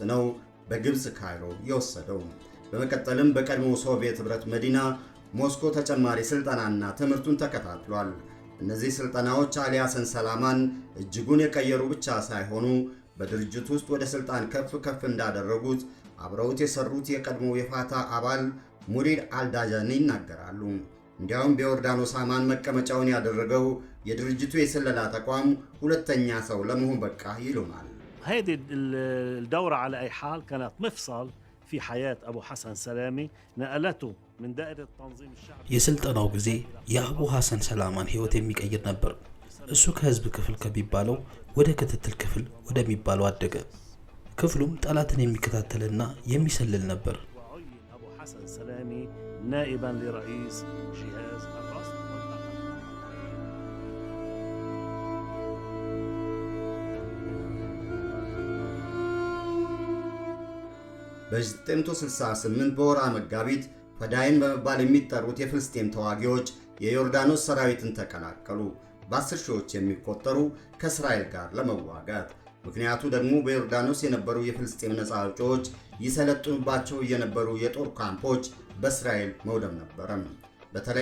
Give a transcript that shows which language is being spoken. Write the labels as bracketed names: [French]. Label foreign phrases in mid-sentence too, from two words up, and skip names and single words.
[Amharic] ነው በግብፅ ካይሮ የወሰደው። በመቀጠልም በቀድሞ ሶቪየት ኅብረት መዲና ሞስኮ ተጨማሪ ስልጠናና ትምህርቱን ተከታትሏል። እነዚህ ስልጠናዎች አሊ ሐሰን ሰላማን እጅጉን የቀየሩ ብቻ ሳይሆኑ በድርጅቱ ውስጥ ወደ ስልጣን ከፍ እንዳደረጉት አብረውት የሰሩት የቀድሞ የፋታ አባል ሙሪድ አልዳጃኒ ይናገራሉ። እንዲያውም በዮርዳኖስ አማን መቀመጫውን ያደረገው የድርጅቱ የስለላ ተቋም ሁለተኛ ሰው ለመሆን በቃ ይሉናል። [Arabic] هذه الدورة على أي حال كانت مفصل في حياة أبو حسن سلامي نقلته من دائرة التنظيم الشعبي [Amharic] የስልጠናው ጊዜ የአቡ ሐሰን ሰላማን ህይወት የሚቀይር ነበር። እሱ ከህዝብ ክፍል ከሚባለው ወደ ክትትል ክፍል ወደሚባለው አደገ። ክፍሉም ጠላትን የሚከታተልና የሚሰልል ነበር። [Arabic] وعين أبو حسن سلامي نائبا لرئيس جهاز الرصد [Amharic] በ968 በወርሃ መጋቢት ፈዳይን በመባል የሚጠሩት የፍልስጤም ተዋጊዎች የዮርዳኖስ ሰራዊትን ተቀላቀሉ። በ10 ሺዎች የሚቆጠሩ ከእስራኤል ጋር ለመዋጋት። ምክንያቱ ደግሞ በዮርዳኖስ የነበሩ የፍልስጤም ነፃ አውጪዎች ይሰለጥኑባቸው የነበሩ የጦር ካምፖች በእስራኤል መውደም ነበረ። በተለይ